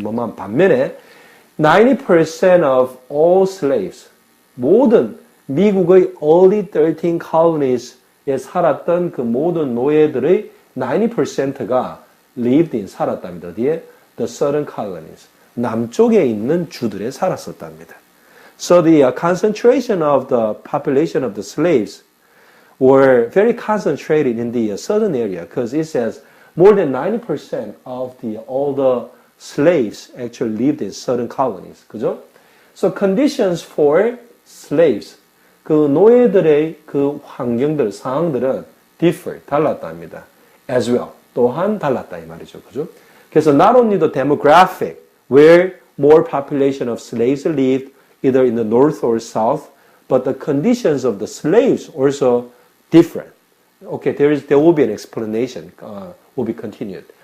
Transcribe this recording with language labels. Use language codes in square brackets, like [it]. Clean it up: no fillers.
[ko] 뭐뭐 한 반면에 [en] 90% of all slaves [ko] 모든 미국의 [en] early 13 colonies [ko] 에 살았던 그 모든 노예들의 90%가 [en] lived in [ko] 살았답니다. 어디에? [en] The southern colonies. [ko] 남쪽에 있는 주들에 살았었답니다. [en] So the concentration of the population of the slaves were very concentrated in the southern area because it says more than 90% of all the slaves actually lived in southern colonies. [ko] 그죠? [en] So conditions for slaves. [ko] 그 노예들의 그 환경들, 상황들은 differ, 달랐답니다. [en] As well. [ko] 또한 달랐다 이 말이죠. 그죠? 그래서 [en] not only the demographic, where more population of slaves lived either in the north or south, but the conditions of the slaves also different. Okay, there will be an explanation, will be continued.